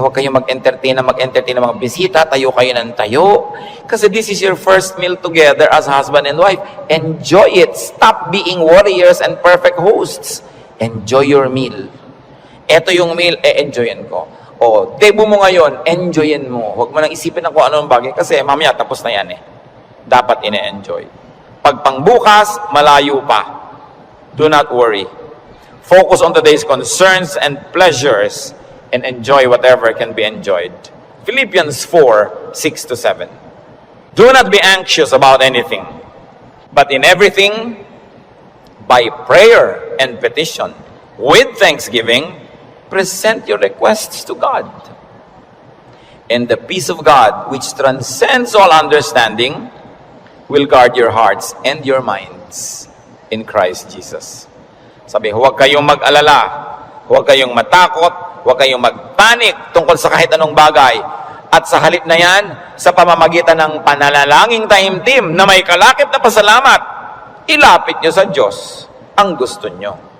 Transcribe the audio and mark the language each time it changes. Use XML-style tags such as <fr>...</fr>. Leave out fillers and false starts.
<tl>Huwag kayong mag-entertain ng mga bisita. Tayo kayo ng tayo. Kasi</tl> <en>this is your first meal together as husband and wife. Enjoy it. Stop being warriors and perfect hosts. Enjoy your meal.</en> <tl>Ito yung meal, enjoyin ko. O, debo mo ngayon, enjoyin mo. Huwag mo nang isipin na kung anong bagay. Kasi mamaya, tapos na yan eh. Dapat ine-enjoy. Pag pangbukas, malayo pa.</tl> <en>Do not worry. Focus on today's concerns and pleasures and enjoy whatever can be enjoyed. Philippians 4:6-7. Do not be anxious about anything, but in everything, by prayer and petition, with thanksgiving, present your requests to God. And the peace of God, which transcends all understanding, will guard your hearts and your minds in Christ Jesus.</en> <tl>Sabi, huwag kayong mag-alala, huwag kayong matakot, huwag kayong magpanik tungkol sa kahit anong bagay. At sa halip na yan, sa pamamagitan ng pananalangin taimtim na may kalakip na pasalamat, ilapit nyo sa Diyos ang gusto nyo.</tl>